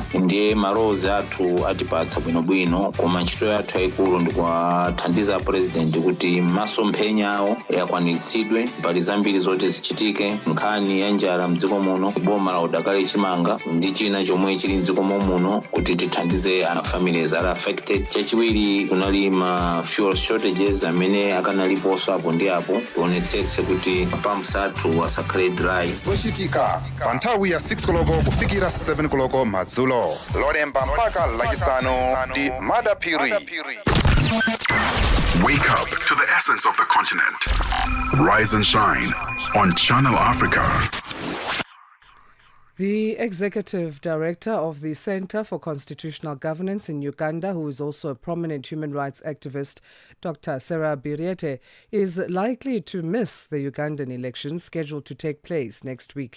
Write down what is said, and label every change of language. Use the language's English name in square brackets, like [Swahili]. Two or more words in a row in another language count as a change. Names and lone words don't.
[Nyanja] Ndiye malowozi athu atipatsa bwinobwino, koma ntchito yathu yayikulu ndi kuwathandiza president kuti masomphenya awo yakwanitsidwe. Pali zambiri zoti zichitike, nkhani ya njala mdziko muno, boma la udakali chimanga ndi china chomwe chili mdziko muno kuti tithandize ana [English] families are affected. [Nyanja] Chachiwiri kunali ma [English] fuel shortages [Nyanja] amene akanaliponso apo ndi apo tionetsetse kuti pumps athu asakhale dry. Zochitika pa nthawi ya 6 koloko kufikira 7 koloko madzulo. Lolemba mpaka lachisanu ndi Madapiri. [English] Wake up to the essence of the continent. Rise and shine on Channel Africa. The executive director of the Center for Constitutional Governance in Uganda, who is also a prominent human rights activist, Dr. Sarah Birete, is likely to miss the Ugandan elections scheduled to take place next week.